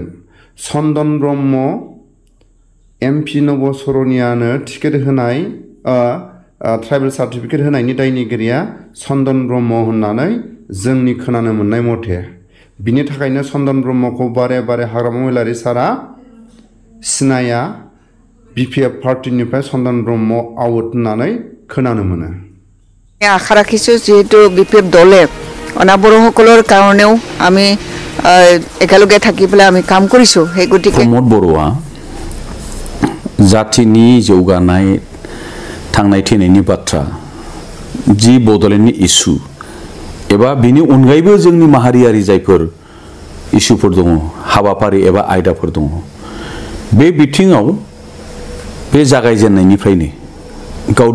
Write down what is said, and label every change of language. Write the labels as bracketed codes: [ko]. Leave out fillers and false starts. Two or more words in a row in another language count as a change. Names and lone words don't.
[brx] चन्दन ब्रह्म एमपि नब सरनियानो टिकेट होनाय [en] tribal certificate [brx] होनायनि दायनिगिरिया चन्दन ब्रह्म होननानै जोंनि खोनानो मोननाय मथे बिनि थाखायनो चन्दन ब्रह्मखौ बारे बारे हाग्रामा महिलारि सारा सिनाया बिपिएफ पार्टिनिफ्राय चन्दन ब्रह्म आउट होननानै खोनानो मोनो [as] आशा राखिছোঁ যেহেতু বিপিএফ দলে অনাবৰসকলৰ কাৰণেও আমি একেলগে থাকি পেলাই আমি কাম কৰিছোঁ সেই গতিকে [brx] প্ৰমোদ বৰুৱা जातिनि जौगानाय थांनाय थैनायनि बाथ्रा जि बड'लेण्डनि इस्यु एबा बिनि अनगायैबो जोंनि माहारियारि जायफोर इस्युफोर दङ हाबाफारि एबा आयदाफोर दङ बे बिथिङाव बे जागायजेननायनिफ्रायनो गाव